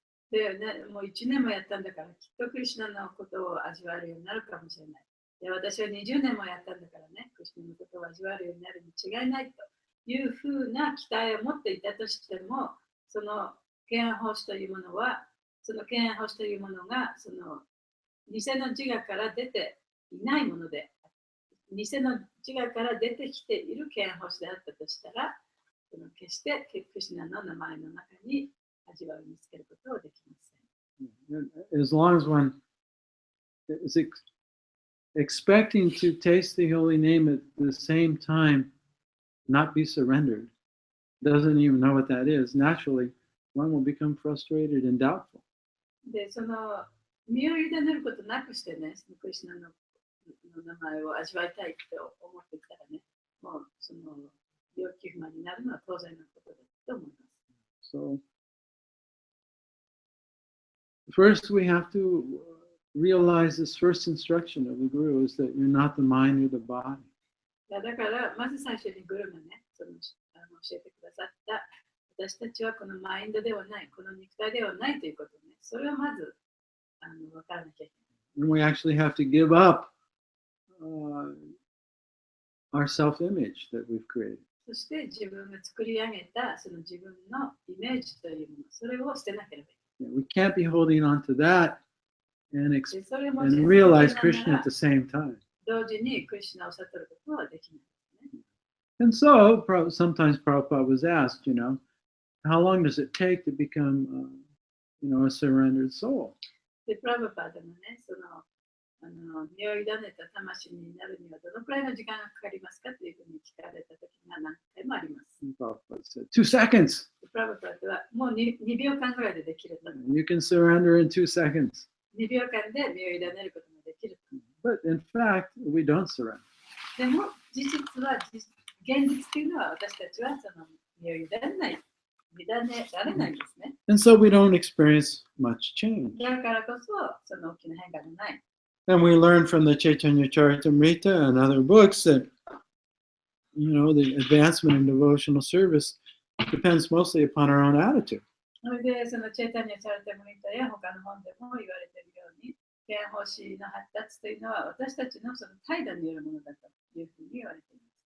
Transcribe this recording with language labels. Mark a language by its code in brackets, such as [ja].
[ja] で、ね、もう1年もやったんだから、きっとクリシュナのことを味わえるようになるかもしれない。で、私は20年もやったんだからね、クリシュナのことを味わえるようになるに違いないというふうな期待を持っていたとしても、その敬愛奉仕というものは、その敬愛奉仕というものが、その偽の自我から出ていないもので、偽の自我から出てきている敬愛奉仕であったとしたら、その決してクリシュナの名前の中に味わいを見つけることはできません。 [en] As long as one expecting to taste the holy name at the same time, not be surrendered, doesn't even know what that is, naturally, one will become frustrated and doubtful. [ja] で、その身を委ねることなくしてね、そのクリシュナの名前を味わいたいって思ってきたらね、もうその要求不満になるのは当然のことだと思います。 [en] So, first we have to realize this first instruction of the Guru is that you're not the mind or the body. [ja] だからまず最初にグルがね、その教えてくださった私たちはこのマインドではない、この肉体ではないということね、それをまず分からなきゃいけない。 [en] And we actually have to give up our self-image that we've created. [ja] そして自分が作り上げたその自分のイメージというもの、それを捨てなければいけない。 [en] We can't be holding on to that and [ja] でそれも [en] realize Krishna at the same time. [ja] 同時にクリシュナを悟ることはできないですね。 [en] And so, sometimes Prabhupada was asked, how long does it take to become, a surrendered soul? [ja] で、プラブパーでもね、その身を委ねた魂になるにはどのくらいの時間がかかりますかというふうに聞かれた時が何回もあります。 [en] And Prabhupada said, 2 seconds. [ja] プラブパーではもう 2秒間ぐらいでできると。 [en] You can surrender in 2 seconds. [ja] 2秒間で身を委ねることができる。 [en] But in fact, we don't surrender. [ja] でも、事実は、現実というのは私たちはその身を委ねない。委ねられないんですね。 [en] And so we don't experience much change. [ja] だからこそ、その大きな変化がない。 [en] And we learn from the Chaitanya Charitamrita and other books that, the advancement in devotional service depends mostly upon our own attitude. [ja] それで、そのチェタニア・チャルテムリタや他の本でも言われているように、憲法史の発達というのは私たちのその態度によるものだというふうに言われています。